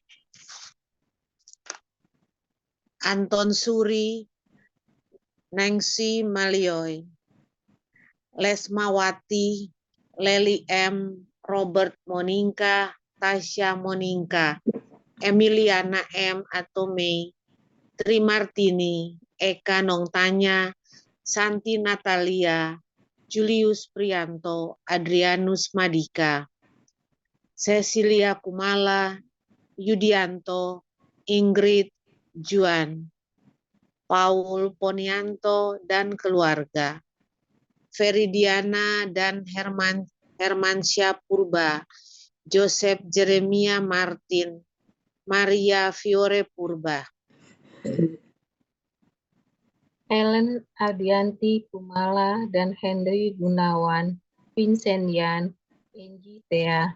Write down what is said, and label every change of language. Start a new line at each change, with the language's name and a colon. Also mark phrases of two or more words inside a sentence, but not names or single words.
Indonesian: Anton Suri, Nengsi Malioy, Lesmawati, Leli M, Robert Moninka, Tasya Moninka, Emiliana M atau Mei, Tri Martini, Eka Nongtanya, Santi Natalia, Julius Prianto, Adrianus Madika, Cecilia Kumala, Yudianto, Ingrid Juan, Paul Ponianto dan keluarga, Feridiana dan Hermansyah Purba, Joseph Jeremia Martin, Maria Fiore Purba, Ellen Ardianti Kumala dan Henry Gunawan, Vincent Yan, Enji Thea,